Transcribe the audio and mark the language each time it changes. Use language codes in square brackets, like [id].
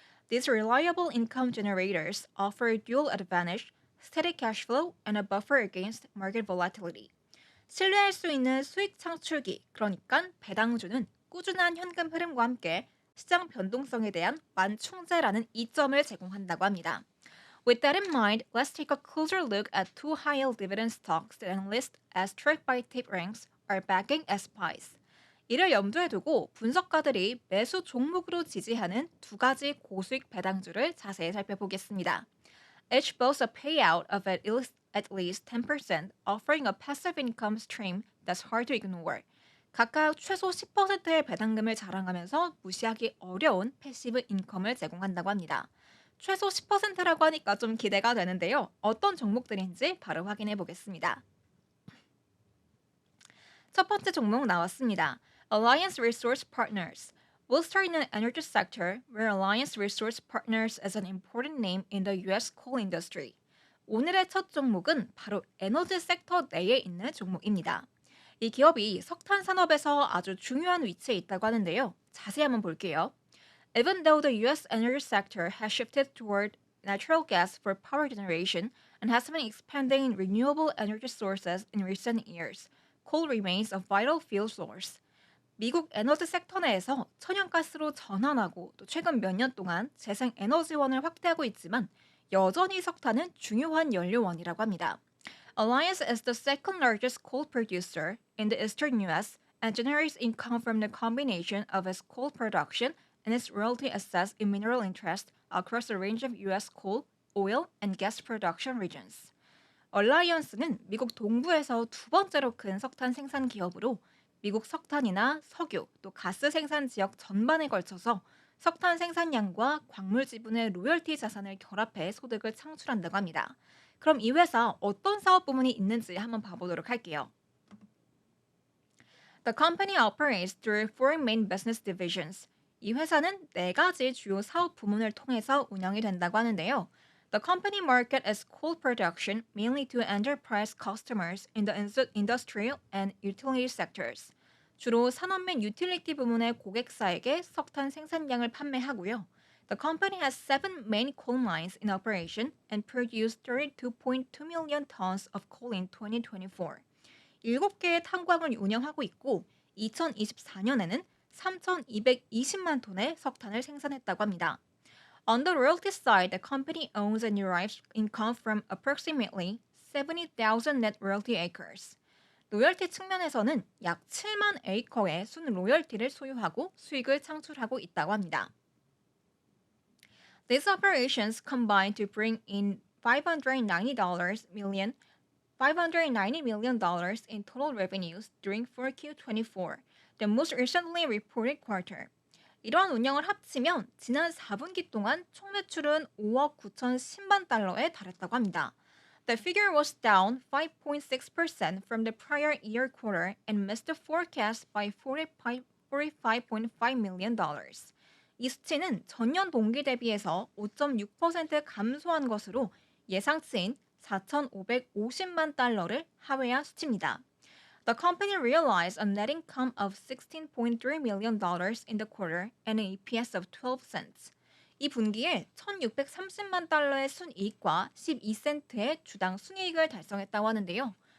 [en] These reliable income generators offer dual advantage, steady cash flow, and a buffer against market volatility. [ko] 신뢰할 수 있는 수익 창출기, 그러니까 배당주는 꾸준한 현금 흐름과 함께 시장 변동성에 대한 완충제라는 이점을 제공한다고 합니다. [en] With that in mind, let's take a closer look at two high-yield dividend stocks that analysts as tracked by TipRanks are backing as buys. [ko] 이를 염두에 두고 분석가들이 매수 종목으로 지지하는 두 가지 고수익 배당주를 자세히 살펴보겠습니다. [en] Each boasts a payout of at least 10%, offering a passive income stream that's hard to ignore. [ko] 각각 최소 10%의 배당금을 자랑하면서 무시하기 어려운 패시브 인컴을 제공한다고 합니다. 최소 10%라고 하니까 좀 기대가 되는데요. 어떤 종목들인지 바로 확인해 보겠습니다. 첫 번째 종목 나왔습니다. [en] Alliance Resource Partners. We'll start in the energy sector, where Alliance Resource Partners is an important name in the U.S. coal industry. [ko] 오늘의 첫 종목은 바로 에너지 섹터 내에 있는 종목입니다. 이 기업이 석탄 산업에서 아주 중요한 위치에 있다고 하는데요. 자세히 한번 볼게요. [en] Even though the U.S. energy sector has shifted toward natural gas for power generation and has been expanding renewable energy sources in recent years, coal remains a vital fuel source. [ko] 미국 에너지 섹터 내에서 천연가스로 전환하고 또 최근 몇 년 동안 재생 에너지원을 확대하고 있지만 여전히 석탄은 중요한 연료원이라고 합니다. [en] Alliance is the second largest coal producer in the eastern U.S. and generates income from the combination of its coal production and its royalty assets in mineral interest across a range of U.S. coal, oil, and gas production regions. [ko] 얼라이언스는 미국 동부에서 두 번째로 큰 석탄 생산 기업으로 미국 석탄이나 석유, 또 가스 생산 지역 전반에 걸쳐서 석탄 생산량과 광물 지분의 로열티 자산을 결합해 소득을 창출한다고 합니다. 그럼 이 회사 어떤 사업 부문이 있는지 한번 봐보도록 할게요. [en] The company operates through four main business divisions. [ko] 이 회사는 네 가지 주요 사업 부문을 통해서 운영이 된다고 하는데요. [en] The company market is coal production mainly to enterprise customers in the industrial and utility sectors. [ko] 주로 산업 및 유틸리티 부문의 고객사에게 석탄 생산량을 판매하고요. [en] The company has 7 main coal mines in operation and produced 32.2 million tons of coal in 2024. [ko] 7개의 탄광을 운영하고 있고 2024년에는 3,220만 톤의 석탄을 생산했다고 합니다. [en] On the royalty side, the company owns and derives income from approximately 70,000 net royalty acres. [ko] 로열티 측면에서는 약 7만 에이커의 순 로열티를 소유하고 수익을 창출하고 있다고 합니다. [en] These operations combine to bring in $590 million in total revenues during 4Q24, the most recently reported quarter. [ko] 이러한 운영을 합치면 지난 4분기 동안 총 매출은 5억 9천 10만 달러에 달했다고 합니다. [en] The figure was down 5.6% from the prior year quarter and missed the forecast by $45.5 million. [ko] 이 수치는 전년 동기 대비해서 5.6% 감소한 것으로 예상치인 4,550만 달러를 하회한 수치입니다. [en] The company realized a net income of $16.3 million in the quarter and an EPS of 12 cents. [ko] 이 분기에 1,630만 달러의 순이익과 12센트의 주당 순이익을 달성했다고 하는데요.